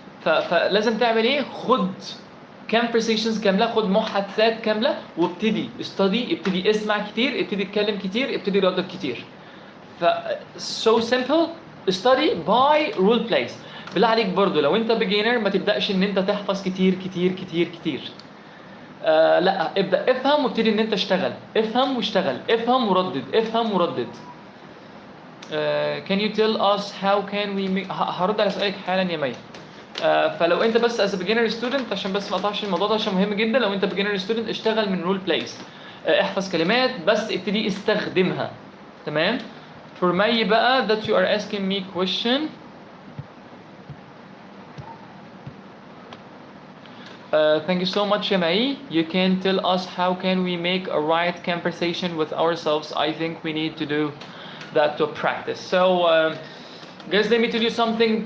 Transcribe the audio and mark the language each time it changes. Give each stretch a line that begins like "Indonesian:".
Arabic: فلازم تعمل ايه؟ خد
English: conversations
Arabic: كامله، خد محادثات كامله وابتدي
English: study،
Arabic: ابتدي اسمع كتير، ابتدي اتكلم كتير، ابتدي ردد كتير.
English: ف so simple, study by role plays.
Arabic: بالله عليك برضو لو انت
English: beginner
Arabic: ما تبدأش ان انت تحفظ كتير كتير كتير كتير. لا ابدأ افهم وابتدي ان انت اشتغل، افهم واشتغل، افهم وردد، افهم وردد.
English: can you tell us how can we make...
Arabic: هرد على سؤالك حالا يا مي. فلو انت بس
English: as a beginner student،
Arabic: عشان بس ما اقطعش الموضوع ده عشان مهم جدا، لو انت
English: beginner student
Arabic: اشتغل من
English: role plays.
Arabic: احفظ كلمات بس ابتدي استخدمها. تمام؟
English: for me
Arabic: بقى
English: that you are asking me question. Thank you so much Yamai. You can tell us how can we make a right conversation with ourselves. I think we need to do that to practice. So guys, let me tell you something.